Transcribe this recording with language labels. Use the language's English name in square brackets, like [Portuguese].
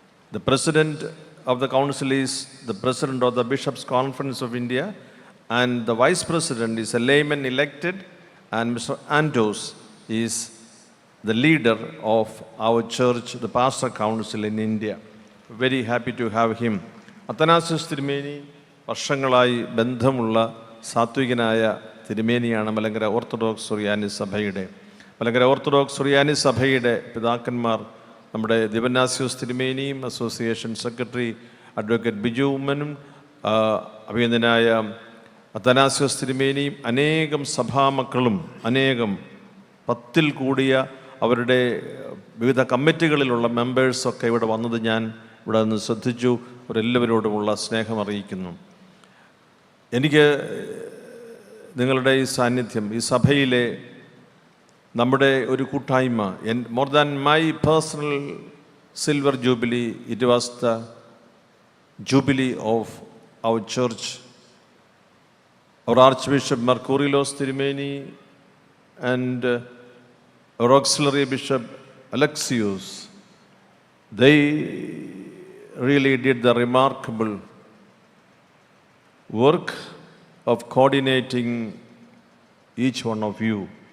[English] The President of the Council is the President of the Bishops' Conference of India, and the Vice President is a layman elected, and Mr. Andos is the leader of our church, the Pastor Council in India. Very happy to have him. [Malayalam] Athanasius തിരുമേനി വർഷങ്ങളായി ബന്ധമുള്ള സാത്വികനായ തിരുമേനിയാണ് Malankara orthodox സുറിയാനി സഭയുടെ. Malankara orthodox സുറിയാനി സഭയുടെ പിതാക്കന്മാർ നമ്മുടെ Dionysius തിരുമേനിയും association secretary advocate Biju ഉമ്മനും അഭിനന്ദനായ Athanasius തിരുമേനിയും അനേകം സഭാമക്കളും അനേകം 10-ൽ കൂടിയ അവരുടെ വിവിധ കമ്മിറ്റികളിലുള്ള മെമ്പേഴ്സൊക്കെ ഇവിടെ വന്നത് ഞാൻ ഇവിടെ നിന്ന് ശ്രദ്ധിച്ചു. അവരെല്ലാവരോടുമുള്ള സ്നേഹം അറിയിക്കുന്നു. എനിക്ക് നിങ്ങളുടെ ഈ സാന്നിധ്യം, ഈ സഭയിലെ നമ്മുടെ ഒരു കൂട്ടായ്മ, [English] More than my personal silver jubilee, it was the jubilee of our church. Our archbishop Coorilos തിരുമേനി and our auxiliary bishop Alexius, they really did the remarkable work of coordinating each one of you.